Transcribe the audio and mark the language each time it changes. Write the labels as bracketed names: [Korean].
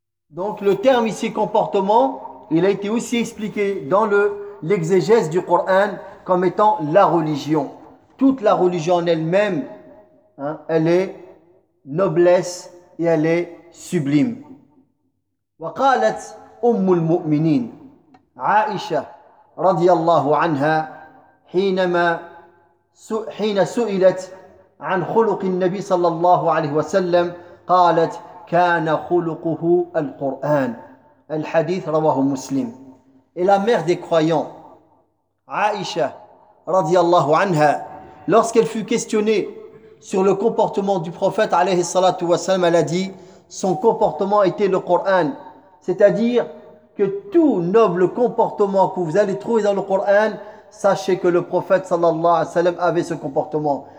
[French] Donc le terme ici comportement, il a été aussi expliqué dans l'exégèse du Coran comme étant la religion. Toute la religion en elle-même, hein, elle est noblesse et elle est sublime. [Arabic] وقالت أم المؤمنين عائشة رضي الله عنها حين سئلت عن خلق النبي صلى الله عليه وسلم قالت كان خلقه القرآن الحديث رواه مسلم. [French] Et la mère des croyants, عائشة رضي الله عنها, lorsqu'elle fut questionnée sur le comportement du prophète عليه الصلاة والسلام, elle a dit son comportement était le Coran. C'est-à-dire que tout noble comportement que vous allez trouver dans le Coran, sachez que le prophète sallallahu alayhi wa sallam avait ce comportement.